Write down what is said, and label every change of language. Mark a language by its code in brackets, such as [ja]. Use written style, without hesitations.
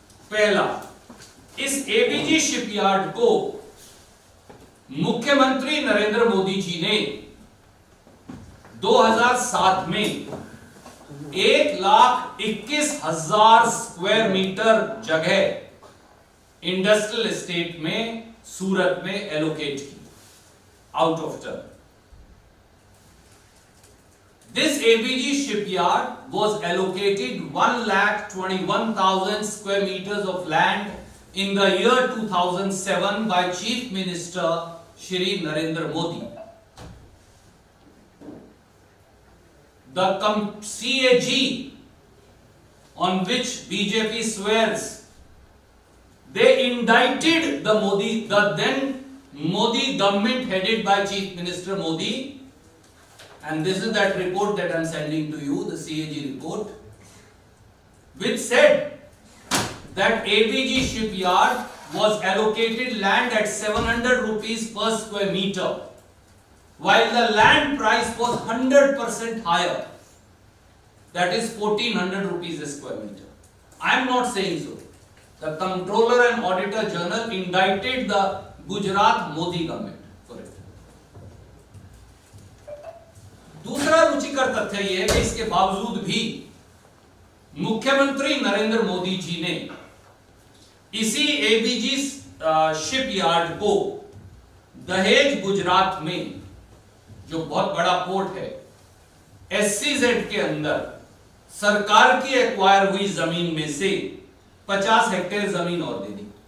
[hi] पहला, इस ABG shipyard को मुख्यमंत्री नरेंद्र मोदी जी ने 2007 में 1,21,000 स्क्वायर मीटर जगह इंडस्ट्रियल एस्टेट में सूरत में एलोकेट की, out of turn. [en] This ABG shipyard was allocated 1,21,000 square meters of land in the year 2007 by Chief Minister Shri Narendra Modi. The CAG on which BJP swears, they indicted the then Modi government headed by Chief Minister Modi. And this is that report that I am sending to you, the CAG report, which said that ABG shipyard was allocated land at 700 rupees per square meter, while the land price was 100% higher, that is 1400 rupees a square meter. I am not saying so. The Comptroller and Auditor General indicted the Gujarat Modi government for it. [hi] दूसरा रुचिकर तथ्य यह है कि इसके बावजूद भी मुख्यमंत्री नरेंद्र मोदी जी ने इसी एबीजी शिपयार्ड को दहेज गुजरात में, जो बहुत बड़ा पोर्ट है, एससीजेड के अंदर सरकार की एक्वायर हुई जमीन में से 50 हेक्टेयर जमीन और दे दी।